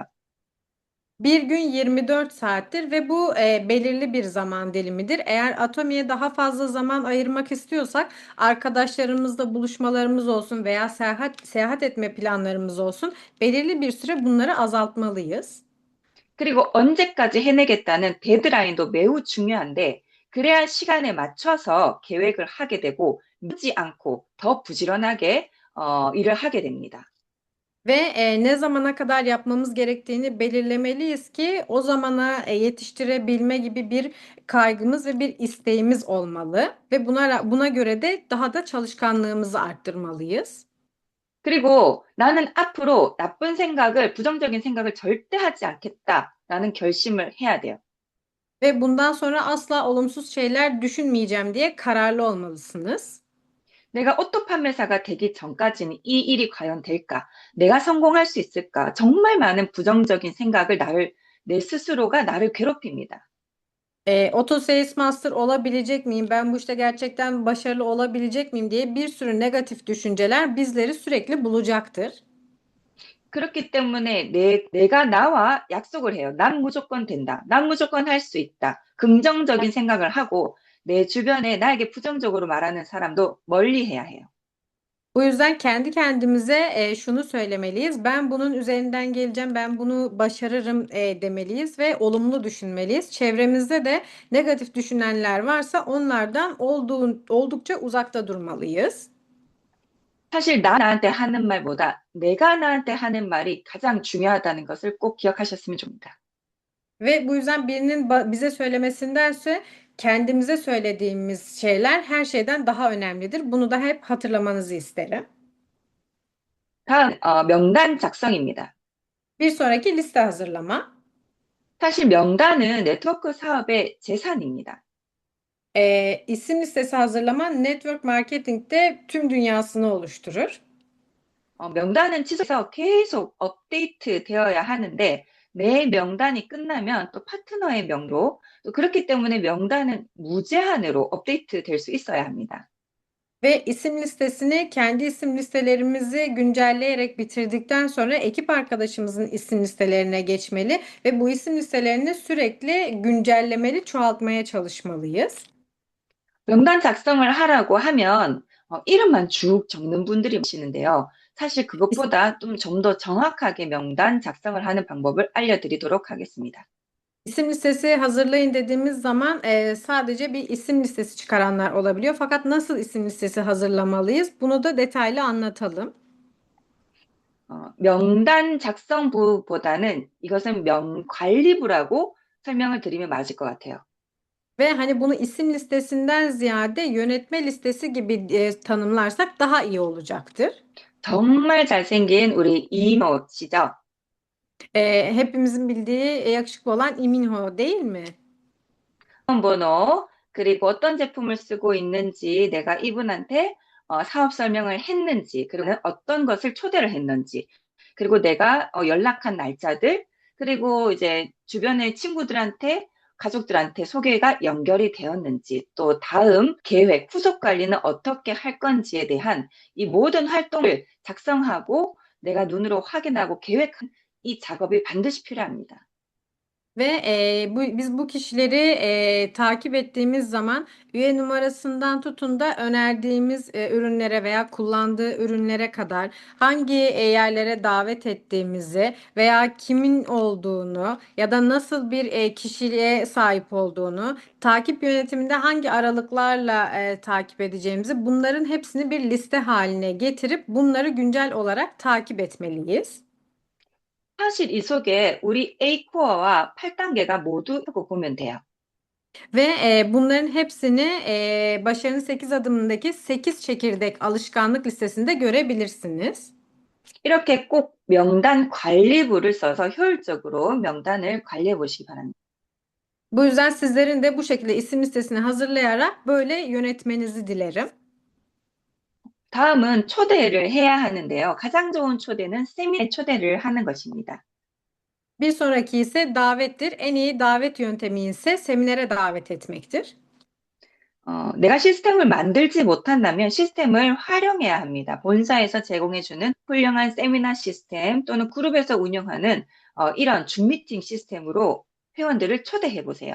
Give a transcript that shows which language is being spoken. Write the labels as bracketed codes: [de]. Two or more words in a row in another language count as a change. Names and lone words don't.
[tr] Bir gün 24 saattir ve bu belirli bir zaman dilimidir. Eğer Atomi'ye daha fazla zaman ayırmak istiyorsak arkadaşlarımızla buluşmalarımız olsun veya seyahat etme planlarımız olsun belirli bir süre bunları azaltmalıyız. [ko] 그리고 언제까지 해내겠다는 데드라인도 매우 중요한데 그래야 시간에 맞춰서 계획을 하게 되고 늦지 않고 더 부지런하게 일을 하게 됩니다. [tr] Ve ne zamana kadar yapmamız gerektiğini belirlemeliyiz ki o zamana yetiştirebilme gibi bir kaygımız ve bir isteğimiz olmalı ve buna göre de daha da çalışkanlığımızı arttırmalıyız. [ko] 그리고 나는 앞으로 나쁜 생각을, 부정적인 생각을 절대 하지 않겠다라는 결심을 해야 돼요. [tr] Ve bundan sonra asla olumsuz şeyler düşünmeyeceğim diye kararlı olmalısınız. [ko] 내가 오토 판매사가 되기 전까지는 이 일이 과연 될까? 내가 성공할 수 있을까? 정말 많은 부정적인 생각을 내 스스로가 나를 괴롭힙니다. [tr] Auto Sales Master olabilecek miyim? Ben bu işte gerçekten başarılı olabilecek miyim diye bir sürü negatif düşünceler bizleri sürekli bulacaktır. [ko] 그렇기 때문에 내가 나와 약속을 해요. 난 무조건 된다. 난 무조건 할 수 있다. 긍정적인 생각을 하고 내 주변에 나에게 부정적으로 말하는 사람도 멀리해야 해요. [tr] Bu yüzden kendi kendimize şunu söylemeliyiz. Ben bunun üzerinden geleceğim, ben bunu başarırım demeliyiz ve olumlu düşünmeliyiz. Çevremizde de negatif düşünenler varsa onlardan oldukça uzakta durmalıyız. [ko] 사실 나한테 하는 말보다 내가 나한테 하는 말이 가장 중요하다는 것을 꼭 기억하셨으면 좋습니다. [tr] Ve bu yüzden birinin bize söylemesindense kendimize söylediğimiz şeyler her şeyden daha önemlidir. Bunu da hep hatırlamanızı isterim. [ko] 다음, 명단 작성입니다. [tr] Bir sonraki liste hazırlama. [ko] 사실 명단은 네트워크 사업의 재산입니다. [tr] İsim listesi hazırlama [en] network marketing'de [tr] tüm dünyasını oluşturur. [ko] 명단은 취소해서 계속 업데이트 되어야 하는데 내 명단이 끝나면 또 파트너의 명로, 또 그렇기 때문에 명단은 무제한으로 업데이트 될 수 있어야 합니다. [tr] Ve isim listesini kendi isim listelerimizi güncelleyerek bitirdikten sonra ekip arkadaşımızın isim listelerine geçmeli ve bu isim listelerini sürekli güncellemeli, çoğaltmaya çalışmalıyız. [ko] 명단 작성을 하라고 하면 이름만 쭉 적는 분들이 계시는데요. 사실 그것보다 좀 더 정확하게 명단 작성을 하는 방법을 알려드리도록 하겠습니다. [tr] İsim listesi hazırlayın dediğimiz zaman sadece bir isim listesi çıkaranlar olabiliyor. Fakat nasıl isim listesi hazırlamalıyız? Bunu da detaylı anlatalım. [ko] 명단 작성부보다는 이것은 명관리부라고 설명을 드리면 맞을 것 같아요. [tr] Ve hani bunu isim listesinden ziyade yönetme listesi gibi tanımlarsak daha iyi olacaktır. [ko] 정말 잘생긴 우리 이모 씨죠? [tr] Hepimizin bildiği yakışıklı olan Iminho değil mi? [ko] 번호, 그리고 어떤 제품을 쓰고 있는지, 내가 이분한테 사업 설명을 했는지, 그리고 어떤 것을 초대를 했는지, 그리고 내가 연락한 날짜들, 그리고 이제 주변의 친구들한테, 가족들한테 소개가 연결이 되었는지, 또 다음 계획, 후속 관리는 어떻게 할 건지에 대한 이 moden 활동을 작성하고 내가 눈으로 확인하고 계획한 이 작업이 반드시 필요합니다. [tr] Ve biz bu kişileri takip ettiğimiz zaman üye numarasından tutun da önerdiğimiz ürünlere veya kullandığı ürünlere kadar hangi yerlere davet ettiğimizi veya kimin olduğunu ya da nasıl bir kişiliğe sahip olduğunu, takip yönetiminde hangi aralıklarla takip edeceğimizi bunların hepsini bir liste haline getirip bunları güncel olarak takip etmeliyiz. [ko] 사실 이 속에 우리 A코어와 8단계가 모두 있다고 보면 돼요. [tr] Ve bunların hepsini Başarının 8 adımındaki 8 çekirdek alışkanlık listesinde görebilirsiniz. [ko] 이렇게 꼭 명단 관리부를 써서 효율적으로 명단을 관리해 보시기 바랍니다. [tr] Bu yüzden sizlerin de bu şekilde isim listesini hazırlayarak böyle yönetmenizi dilerim. [ko] 다음은 초대를 해야 하는데요. 가장 좋은 초대는 세미나에 초대를 하는 것입니다. [tr] Bir sonraki ise davettir. En iyi davet yöntemi ise seminere davet etmektir. [ko] 내가 시스템을 만들지 못한다면 시스템을 활용해야 합니다. 본사에서 제공해주는 훌륭한 세미나 시스템 또는 그룹에서 운영하는 이런 줌 미팅 시스템으로 회원들을 초대해 보세요.